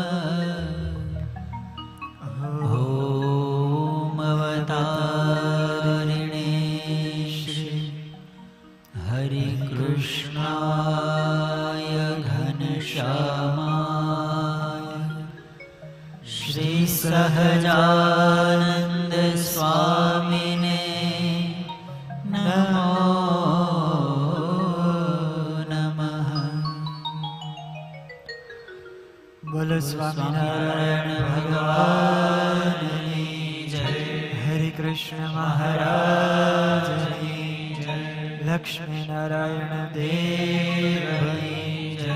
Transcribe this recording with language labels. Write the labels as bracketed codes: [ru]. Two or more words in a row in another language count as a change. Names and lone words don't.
[sa] ॐ अवतारिणे श्री हरिकृष्णाय घनश्यामाय श्री सहजानंद स्वामिने नमो नमः [gu] બોલો સ્વામિનારાયણ ભગવાનની જય. હરે કૃષ્ણ મહારાજની જય. લક્ષ્મી નારાયણ દેવની જય.